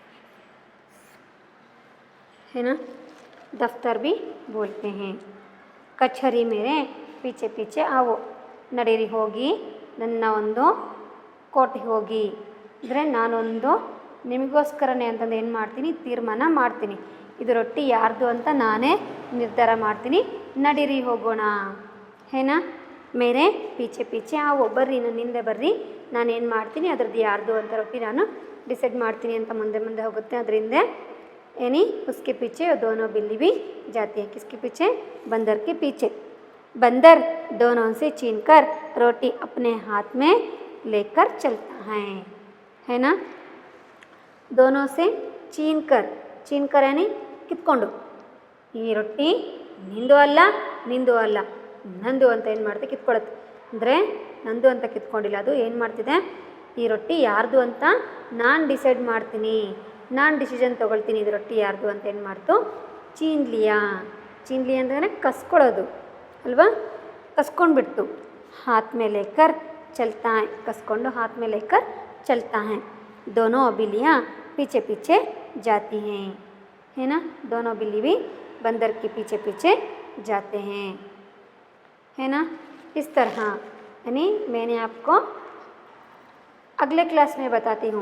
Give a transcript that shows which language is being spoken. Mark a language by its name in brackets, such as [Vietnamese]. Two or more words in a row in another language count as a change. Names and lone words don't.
[Hindi] है ना. दफ्तर भी बोलते हैं. [Kannada] ಕಚೇರಿ [Hindi] मेरे पीछे पीछे आओ, [Kannada] ನಡೀರಿ ಹೋಗಿ ನನ್ನ ಒಂದು ಕೋಟೆಗೆ ಹೋಗಿ. ಅಂದರೆ ನಾನೊಂದು ನಿಮಗೋಸ್ಕರನೇ ಅಂತಂದು ಏನು ಮಾಡ್ತೀನಿ, ತೀರ್ಮಾನ ಮಾಡ್ತೀನಿ. ಇದು ರೊಟ್ಟಿ ಯಾರ್ದು ಅಂತ ನಾನೇ ನಿರ್ಧಾರ ಮಾಡ್ತೀನಿ, ನಡೀರಿ ಹೋಗೋಣ. ಏನಾ, [Hindi] मेरे पीछे पीछे आओ, [Kannada] ಬರ್ರಿ ನನ್ನ ಹಿಂದೆ ಬರ್ರಿ, ನಾನೇನು ಮಾಡ್ತೀನಿ ಅದ್ರದ್ದು ಯಾರ್ದು ಅಂತ ರೊಟ್ಟಿ ನಾನು ಡಿಸೈಡ್ ಮಾಡ್ತೀನಿ ಅಂತ ಮುಂದೆ ಮುಂದೆ ಹೋಗುತ್ತೆ. ಅದರಿಂದ ಏನಿ [Hindi] उसके पीछे दोनों बिल्ली भी जाती है. किसके पीछे? बंदर के पीछे. बंदर दोनों से छीनकर रोटी अपने हाथ में लेकर चलता है ना. दोनों से छीनकर, छीनकर यानी ಕಿತ್ಕೊಂಡು. [Kannada] ಈ ರೊಟ್ಟಿ ನಿಂದು ಅಲ್ಲ, ನಿಂದು ಅಲ್ಲ, ನಂದು ಅಂತ ಏನು ಮಾಡುತ್ತೆ, ಕಿತ್ಕೊಳ್ಳುತ್ತೆ. ಅಂದರೆ ನಂದು ಅಂತ ಕಿತ್ಕೊಂಡಿಲ್ಲ, ಅದು ಏನು ಮಾಡ್ತಿದೆ, ಈ ರೊಟ್ಟಿ ಯಾರ್ದು ಅಂತ ನಾನು ಡಿಸೈಡ್ ಮಾಡ್ತೀನಿ, ನಾನು ಡಿಸಿಷನ್ ತೊಗೊಳ್ತೀನಿ, ಇದು ರೊಟ್ಟಿ ಯಾರ್ದು ಅಂತ ಏನು ಮಾಡ್ತು, ಚೀನ್ಲಿಯಾ. ಚೀನ್ಲಿಯಾ ಅಂದರೆ ಕಸ್ಕೊಳ್ಳೋದು ಅಲ್ವಾ, ಕಸ್ಕೊಂಡ್ಬಿಡ್ತು. [Hindi] ಹಾತ್ ಮೇಲೆ लेकर चलता है, ಕಸ್ಕೊಂಡು ಹಾತ್ ಮೇಲೆ लेकर चलता है. दोनों बिल्लियाँ पीछे पीछे जाती हैं, है ना. दोनों बिल्ली भी बंदर के पीछे पीछे जाते हैं, है ना. इस तरह यानी मैंने आपको अगले क्लास में बताती हूँ.